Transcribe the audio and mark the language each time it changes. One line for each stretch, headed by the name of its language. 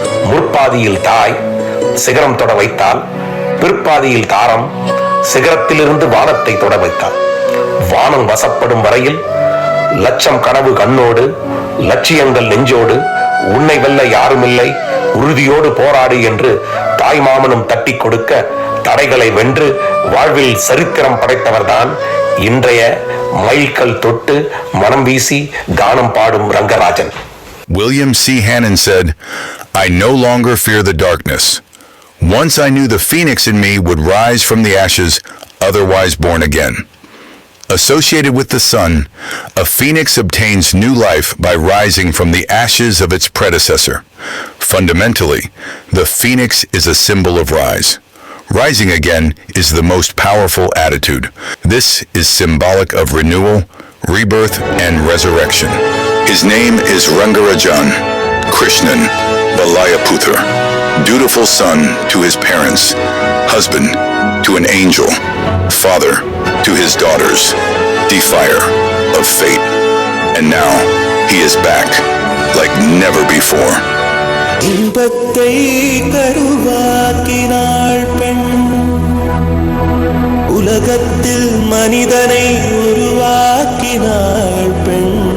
Tamil: முற்பாதியில் தாய் சிகரம் தொட வைத்தால், பிற்பாதியில் தாரம் சிகரத்திலிருந்து வானத்தை தொட வைத்தால், வானம் வசப்படும் வரையில் லட்சம் கனவு கண்ணோடு, லட்சியங்கள் நெஞ்சோடு, உன்னை வெல்ல யாருமில்லை, உறுதியோடு போராடு என்று தாய் மாமனும் தட்டி கொடுக்க தடைகளை வென்று வாழ்வில் சரித்திரம் படைத்தவர்தான் இன்றைய மைல்கல் தொட்டு மனம் வீசி கானம் பாடும் Rangarajan.
English: William C. Hannon said, "I no longer fear the darkness. Once I knew the phoenix in me would rise from the ashes, otherwise born again." Associated with the sun, a phoenix obtains new life by rising from the ashes of its predecessor. Fundamentally, the phoenix is a symbol of rise. Rising again is the most powerful attitude. This is symbolic of renewal, rebirth, and resurrection. His name is Rangarajan Krishnan Valayaputhar, dutiful son to his parents, husband to an angel, father to his daughters, defier of fate. And now he is back like never before.
Tamil: இன்பத்தை கருவாக்கினாள் பெண், உலகத்தில் மனிதனை உருவாக்கினாள் பெண்.